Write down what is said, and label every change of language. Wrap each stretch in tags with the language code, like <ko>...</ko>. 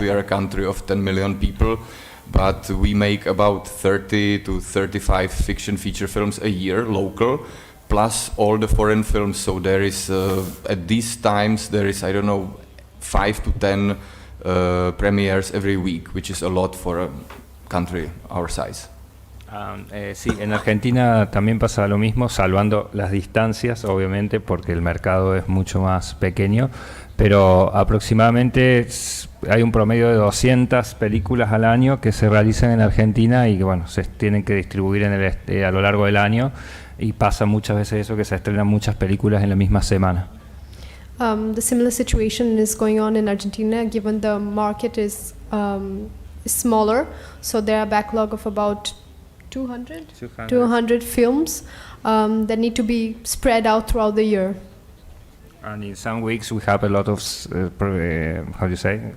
<en>We are a country of 10 million people, but we make about 30 to 35 fiction feature films a year, local, plus all the foreign films. So there is, at these times, there is, I don't know, 5 to 10 premieres every week, which is a lot for a country our size.</en> <es>Sí, en Argentina también pasa lo mismo, salvando las distancias, obviamente, porque el mercado es mucho más pequeño, pero aproximadamente hay un promedio de 200 películas al año que se realizan en Argentina y que, bueno, se tienen que distribuir a lo largo del año, y pasa muchas veces eso, que se estrenan muchas películas en la misma semana.</es> <en>The similar situation is going on in Argentina, given the market is smaller, so there are a backlog of about 200 films that need to be spread out throughout the year. And in some weeks we have a lot of, how do you say?</en>